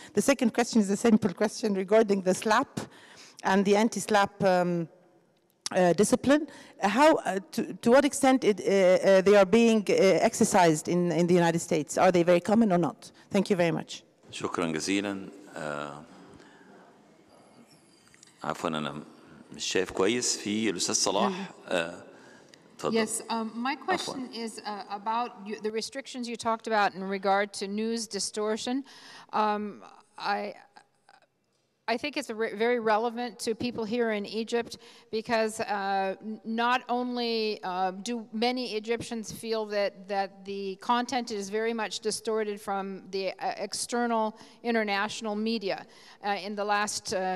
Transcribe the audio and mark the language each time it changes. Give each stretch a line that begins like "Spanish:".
English: The second question is a simple question regarding the SLAP and the anti-SLAP discipline. How, to what extent they are being exercised in the United States? Are they very common or not? Thank you very much.
Arabic: شكرا جزيلا. عفوا أنا مش شايف كويس في الأستاذ صلاح.
English: Yes, my question is about the restrictions you talked about in regard to news distortion. I think it's very relevant to people here in Egypt because not only do many Egyptians feel that the content is very much distorted from the external international media in the last